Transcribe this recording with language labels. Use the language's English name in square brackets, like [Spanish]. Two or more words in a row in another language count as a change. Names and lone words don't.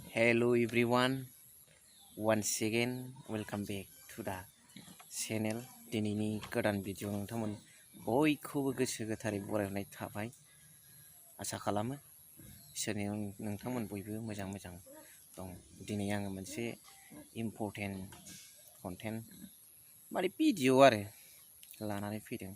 [English] Hello everyone, once again welcome back to the channel. [Bodo] दिनैनि गोदान भिडिअ नोंथांमोन बयखौबो गोसो गोथारै बरायनाय थाबाय। आसा खालामो इसोरनि नोंथांमोन बयबो मोजां दं। दिनै आङो मोनसे [English] important content [Bodo] माने भिडिअ आरो लानानै फैदों।